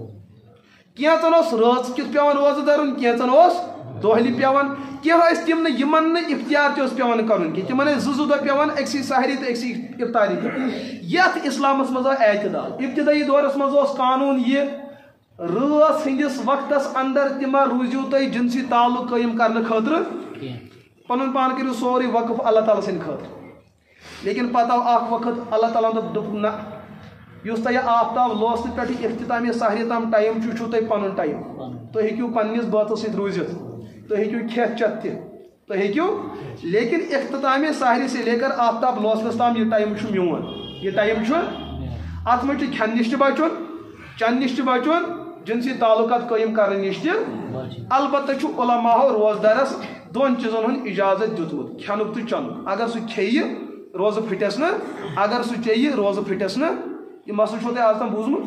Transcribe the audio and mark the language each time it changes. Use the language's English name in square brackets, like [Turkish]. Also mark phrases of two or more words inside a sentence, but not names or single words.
[Kashmiri] کینٛژن اوس رٲژ کیُتھ پیٚوان روزٕ درُن کینٛژن اوس دۄہلہِ پیٚوان کینٛہہ ٲسۍ تِم نہٕ یِمن نہٕ اِفتِیار تہِ اوس پیٚوان کرُن کینٛہہ تِمن ٲسۍ 2 دۄہ پیٚوان أکسٕے سحری تہٕ أکسٕے اِفطاری پٮ۪ٹھ یتھ اسلامس منٛز آو اعتدال ابتدٲیی دورس منٛز اوس قانوٗن یہِ رٲژ ہٕنٛدِس وقتس اندر تہِ ما روٗزِو تُہۍ جنسی تعلق قٲیِم کرنہٕ خٲطرٕ پنُن پان کٔرِو سورُے وقف اللہ تعالیٰ سٕنٛدِ خٲطرٕ لیکن پتہٕ آو اکھ وقت اللہ تعالیٰ ہن دوٚپ نہ یُس تۄہہِ آفتاب لوسنہٕ پٮ۪ٹھٕ اختتامِ سحری تام ٹایم چھُ یہِ چھُو تۄہہِ پنُن ٹایم تُہۍ ہیٚکِو پننِس بٲژس سۭتۍ روٗزِتھ تُہۍ ہیٚکِو کھٮ۪تھ چٮ۪تھ تہِ تُہۍ ہیٚکِو لیکن اختتامِ سحری [Urdu] سے لے کر [Kashmiri] آفتاب لوسنس تام یہِ ٹایم چھُ میون یہِ ٹایم چھُ اتھ منٛز چھُ کھٮ۪نہٕ نِش تہِ بچُن چٮ۪نہٕ نِش تہِ بچُن جنسی تعلقات قٲیِم کرنہٕ نِش تہِ البتہ چھُ علماہو روزدارس 2 چیٖزن ہُنٛد اجازت دیُتمُت کھٮ۪نُک تہٕ چٮ۪نُک اگر سُہ کھیٚیہِ روزٕ پھٕٹٮ۪س نہٕ اگر سُہ چیٚیہِ روزٕ پھٕٹٮ۪س نہٕ یہ مسئلہ چھو تۄہہِ آز تام بوٗزمُت